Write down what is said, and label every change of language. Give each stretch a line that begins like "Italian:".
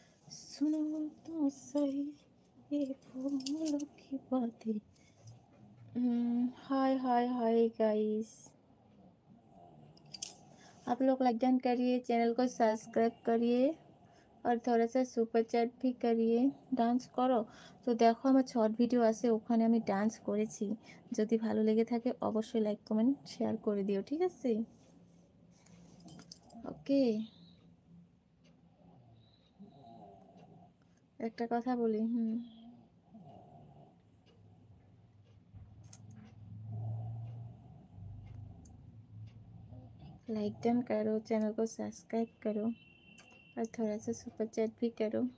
Hindi: सुनो तो सही ये फूलों की बातें। हाय हाय हाय गाइस, आप लोग लाइक डन करिए, चैनल को सब्सक्राइब करिए और थोड़ा सा सुपर चैट भी करिए।
Bangla: ডান্স করো তো দেখো, আমার শর্ট ভিডিও আছে, ওখানে আমি ডান্স করেছি। যদি ভালো লেগে থাকে অবশ্যই লাইক কমেন্ট শেয়ার করে দিও, ঠিক আছে? ওকে, একটা কথা বলি,
Hindi: लाइक डन करो, चैनल को सब्सक्राइब करो और थोड़ा सा सुपर चैट भी करो।